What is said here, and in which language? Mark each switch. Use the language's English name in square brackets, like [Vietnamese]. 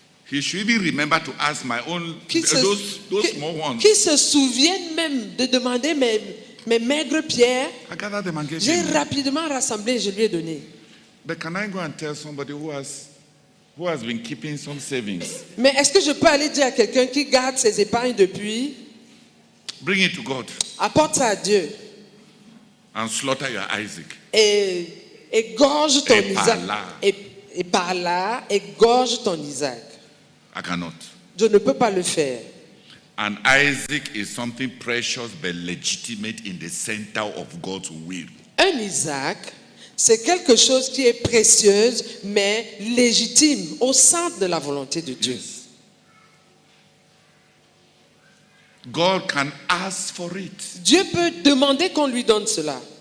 [English] He should even remember to ask my own those small ones. [French] Qui se souviennent même de demander mes maigres pierres. J'ai rapidement rassemblé et je lui ai donné. [English] But can I go and tell somebody who has been keeping some savings? [French] Mais est-ce que je peux aller dire à quelqu'un qui garde ses épargnes depuis? [English] Bring it to God. [French] Apporte ça à Dieu. [English] And slaughter your Isaac. [French] Et égorge ton Isaac. Et par là, égorge ton Isaac. [English] I cannot. [French] Je ne peux pas le faire. [English] And Isaac is something precious but legitimate in the center of God's will. [French] Un Isaac, c'est quelque chose qui est précieuse mais légitime au centre de la volonté de Dieu. [English] Yes. God can ask for it. [French] Dieu peut demander qu'on lui donne cela.